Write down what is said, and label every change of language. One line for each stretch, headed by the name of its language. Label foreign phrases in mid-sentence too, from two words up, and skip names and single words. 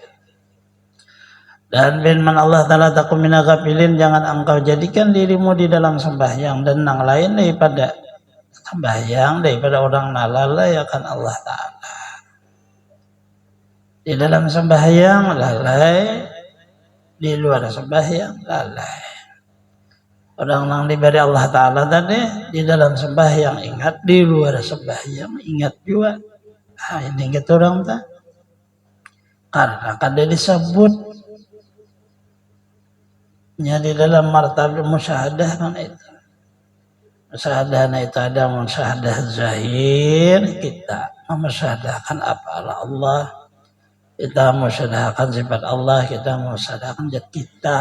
Indonesian: Dan firman Allah Ta'ala
Arabic: takum mina ghafilin,
Indonesian: jangan engkau jadikan dirimu di dalam sembahyang dan yang lain daripada sembahyang daripada orang nalalai akan Allah Ta'ala. Di dalam sembahyang lalai, di luar sembahyang lalai. Orang yang diberi Allah Ta'ala tadi, di dalam sembahyang ingat, di luar sembahyang ingat juga. Nah, ini gitu orang tak. Karena kada disebutnya di dalam martabat musyahadah kan itu. Musyahadah itu ada musyahadah zahir, kita memusyahadahkan apa Allah, kita musyahadahkan sifat Allah, kita musyahadahkan zat kita.